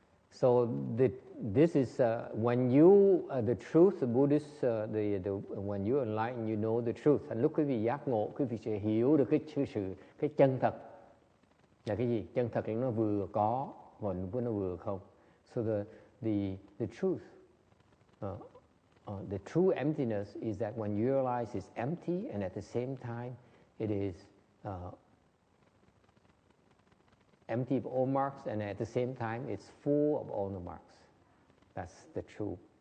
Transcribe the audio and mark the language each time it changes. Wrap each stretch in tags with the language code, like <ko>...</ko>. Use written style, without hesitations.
<en>So this is when you the truth, the Buddhist when you enlighten, you know the truth.</en> <vi>And lúc quý vị giác ngộ, quý vị sẽ hiểu được cái chân thật là cái gì? Chân thật là nó vừa có và nó vừa không.</vi> <en>So the truth, the true emptiness is that when you realize it's empty, and at the same time it is empty of all marks, and at the same time it's full of all the marks. That's the true.</en>